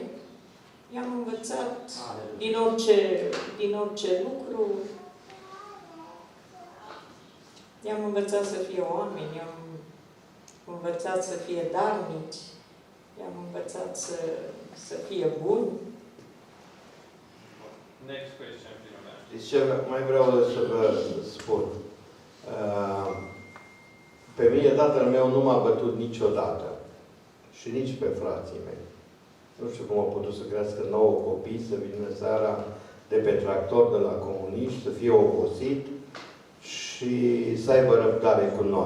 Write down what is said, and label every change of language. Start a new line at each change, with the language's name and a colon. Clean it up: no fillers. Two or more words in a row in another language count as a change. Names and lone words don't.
Romanian: I-am învățat din orice lucru. I-am învățat să fie oameni, i-am învățat să fie darnici, i-am învățat să fie buni.
English: Next question, Filomena.
Romanian: Știți ce mai vreau să vă spun? Pe mine tatăl meu nu m-a bătut niciodată. Și nici pe frații mei. Nu știu cum au putut să crească 9 copii, să vină seara de pe tractor de la comuniști, să fie obosit și să aibă răbdare cu noi.